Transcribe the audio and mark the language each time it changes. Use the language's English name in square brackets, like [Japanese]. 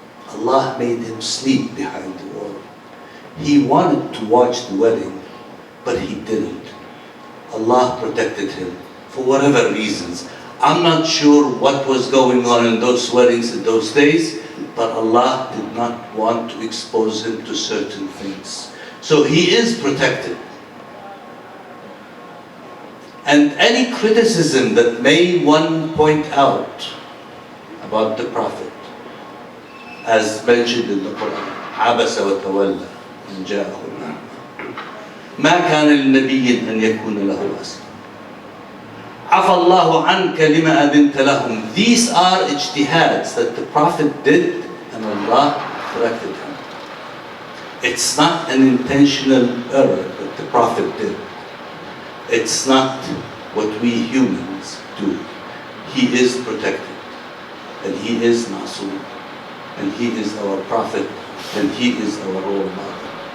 [English] Allah made him sleep behind the wall. He wanted to watch the wedding, but he didn't. Allah protected him for whatever reasons. I'm not sure what was going on in those weddings in those days, but Allah did not want to expose him to certain things. So he is protected. And any criticism that may one point out about the Prophet, as mentioned in the Quran, [Arabic] عَبَسَ وَتَوَلَّى أَنْ جَاءَهُ الْأَعْمَى مَا كَانَ لِنَبِيٍّ أَنْ يَكُونَ لَهُ أَسْرَى عَفَى اللَّهُ عَنْكَ لِمَا أَذِنْتَ لَهُمْ. [English] These are ijtihads that the Prophet did, and Allah corrected him. It's not an intentional error that the Prophet did. It's not what we humans do. He is protected, and he is Ma'soom, and he is our Prophet, and he is our role model.